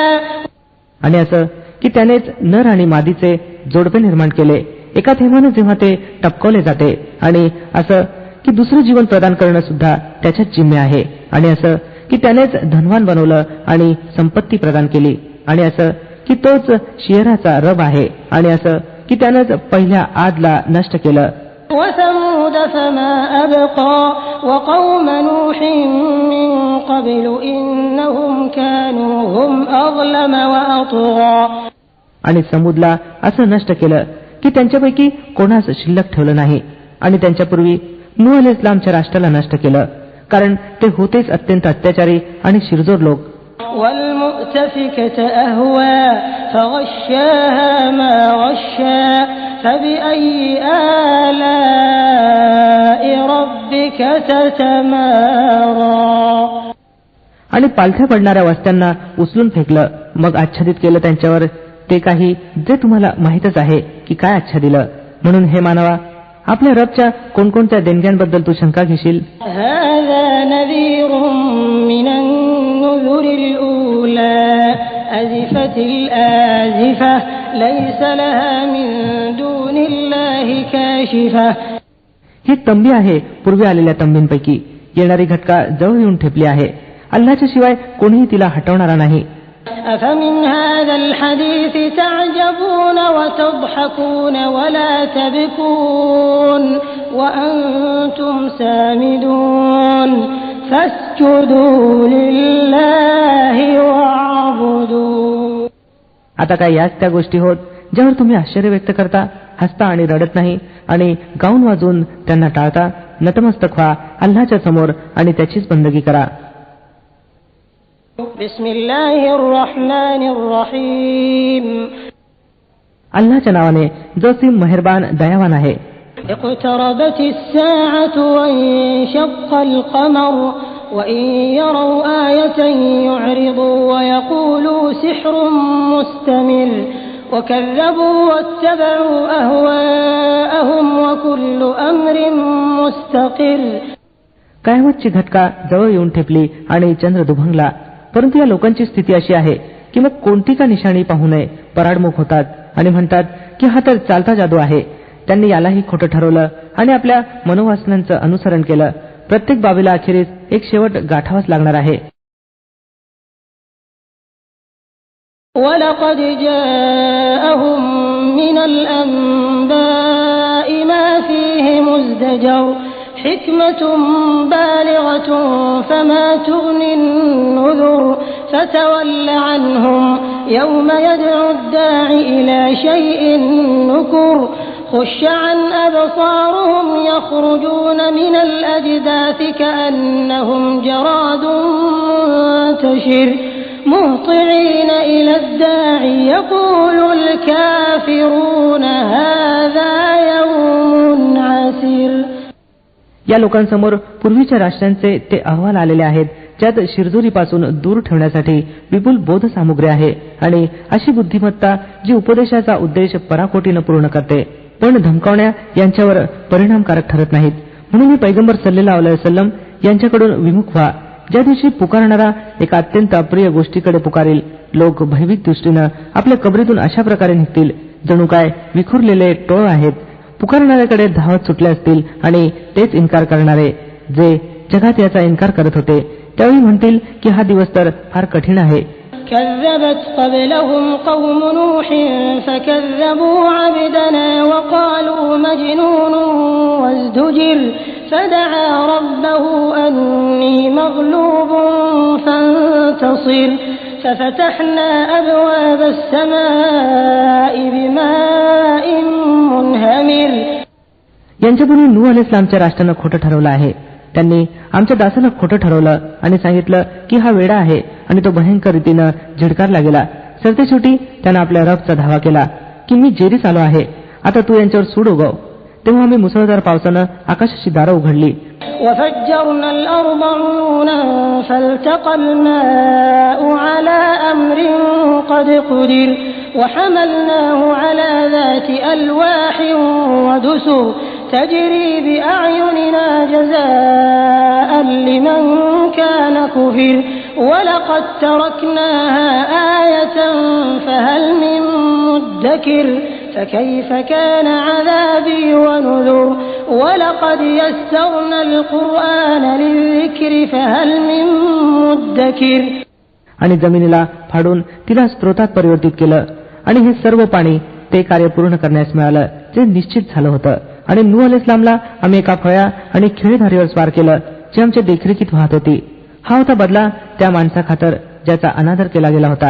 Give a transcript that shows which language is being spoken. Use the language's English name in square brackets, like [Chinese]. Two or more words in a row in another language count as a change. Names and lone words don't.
[Marathi] आणि असं की त्यानेच नर आणि मादीचे जोडपे निर्माण केले एका थेंबाने जेव्हा ते टपकवले जाते, आणि असं की दुसरं जीवन प्रदान करणं सुद्धा त्याच्याच जिम्मे आहे. आणि असं की त्यानेच धनवान बनवलं आणि संपत्ती प्रदान केली, आणि असं की तोच शियराचा रब आहे. आणि असं की त्यानंच पहिल्या आदला नष्ट केलं. [Arabic] وثمود فما أبقى وقوم نوح من قبل إنهم كانوا هم أظلم وأطغى. [Marathi] आणि समुदला असं नष्ट केलं की त्यांच्यापैकी कोणास शिल्लक ठेवलं नाही, आणि त्यांच्यापूर्वी नूह अलैहिस्सलामच्या राष्ट्राला नष्ट केलं, कारण ते होतेच अत्यंत अत्याचारी आणि शिरजोर लोक. [Arabic] والمؤتفكة أهوى فغشاها ما غشا فبأي آلاء ربك تتمارى. [Marathi] आणि पालथ्या पडणाऱ्या वस्त्यांना उचलून फेकलं, मग आच्छादित केलं त्यांच्यावर ते काही जे तुम्हाला माहीतच आहे की काय आच्छादिलं. म्हणून हे मानवा, आपल्या रबच्या कोणकोणत्या देणग्यांबद्दल तू शंका घेशील. [Arabic] هذا نذير من النذر الأولى أزفت الآزفة ليس لها من دون الله كاشفة. [Marathi] ही तंबी आहे पूर्वी आलेल्या तंबींपैकी, येणारी घटका जवळ येऊन ठेपली आहे, अल्लाच्या शिवाय कोणीही तिला हटवणारा नाही. [Arabic] أفمن هذا الحديث تعجبون وتضحكون ولا تبكون وأنتم سامدون فاسجدوا لله واعبدوا. [Marathi] आता काय याच त्या गोष्टी होत ज्यावर तुम्ही आश्चर्य व्यक्त करता, हसता आणि रडत नाही आणि गाऊन वाजून त्यांना टाळता. नतमस्तक व्हा अल्लाहच्या समोर आणि त्याचीच बंदगी करा. [Arabic] بسم الله الرحمن الرحيم. [Marathi] अल्लाहच्या नावाने जो सी मेहरबान दयावान आहे. [Arabic] اقتربت الساعة وانشق القمر وإن يروا آية يعرضوا ويقولوا سحر مستمر وكذبوا واتبعوا أهواءهم وكل أمر مستقر. [Marathi] कयामतची घटका जवळ येऊन ठेपली आणि चंद्र दुभंगला. परंतु या लोकांची स्थिती अशी आहे की मग कोणती का निशाणी पाहू नये पराडमुख होतात आणि म्हणतात की हा तर चालता जादू आहे. त्यांनी यालाही खोटं ठरवलं आणि आपल्या मनोवासनांचं अनुसरण केलं. प्रत्येक बाबीला अखेरीस एक शेवट गाठावाच लागणार आहे. [Arabic] وَلَقَدْ جَاءَهُم مِّنَ الْأَنبَاءِ مَا فِيهِ مُزْدَجَرٌ حِكْمَةٌ بَالِغَةٌ فَمَا تُغْنِ النُّذُرُ فَتَوَلَّ عَنْهُمْ يَوْمَ يَدْعُ الدَّاعِ إِلَى شَيْءٍ نُّكُرٍ خُشَّ عَنْ أَبْصَارُهُمْ يَخْرُجُونَ مِنَ الْأَجْدَاثِ كَأَنَّهُمْ جَرَادٌ مُّنتَشِرٌ مهطعين إلى الداع يقول الكافرون هذا يوم عسير. [Marathi] या लोकांसमोर पूर्वीच्या राष्ट्रांचे ते अहवाल आलेले आहेत ज्यात शिरजोरीपासून दूर ठेवण्यासाठी विपुल बोध सामुग्री आहे आणि अशी बुद्धिमत्ता जी उपदेशाचा उद्देश पराकोटीनं पूर्ण करते पण धमकावण्या यांच्यावर परिणामकारक ठरत नाहीत. म्हणून पैगंबर [Arabic] صلى الله عليه وسلم [Marathi] यांच्याकडून विमुख व्हा. ज्या दिवशी पुकारणारा एका अत्यंत अप्रिय गोष्टीकडे पुकारेल, लोक भयभीत दृष्टीनं आपल्या कबरीतून अशा प्रकारे निघतील जणू काय विखुरलेले टोळ आहेत. पुकारणाऱ्याकडे धावत सुटले असतील आणि तेच इन्कार करणारे जे जगात याचा इन्कार करत होते त्यावेळी म्हणतील की हा दिवस तर फार कठीण आहे. [Arabic] كذبت قبلهم قوم نوح فكذبوا عبدنا وقالوا مجنون وازدجر فدعا ربه أني مغلوب فانتصر ففتحنا أبواب السماء بماء منهمر. [Marathi] यांच्यापूर्वी नूह अलैहिस्सलामच्या राष्ट्रानं खोटं ठरवलं आहे. त्यांनी आमच्या दासाला खोटं ठरवलं आणि सांगितलं की हा वेडा आहे आणि तो भयंकर रीतीनं झिडकारला गेला. सरतेशेवटी त्यानं आपल्या रबचा धावा केला की मी जेरीस आलो आहे, आता तू यांच्यावर सूड उगव. तेव्हा आम्ही मुसळधार पावसानं आकाशाची दारं उघडली. [Arabic] وفجرنا الأرض عيونا فالتقى الماء على أمر قد قدر وحملناه على ذات ألواح ودسر تجري بأعيننا جزاء لمن كان كفر ولقد تركناها آية فهل من مدكر فكيف كان عذابي ونذر ولقد يسرنا القرآن للذكر فهل من مدكر. [Marathi] आणि जमिनीला फाडून तिला स्रोतात परिवर्तित केलं आणि हे सर्व पाणी ते कार्य पूर्ण करण्यास मिळालं जे निश्चित झालं होतं. आणि नूह अलैहिस्सलामला आम्ही एका फळ्या आणि खिळेधारीवर स्वार केलं जे आमच्या देखरेखीत वाहत होती. हा होता बदला त्या माणसाखातर ज्याचा अनादर केला गेला होता.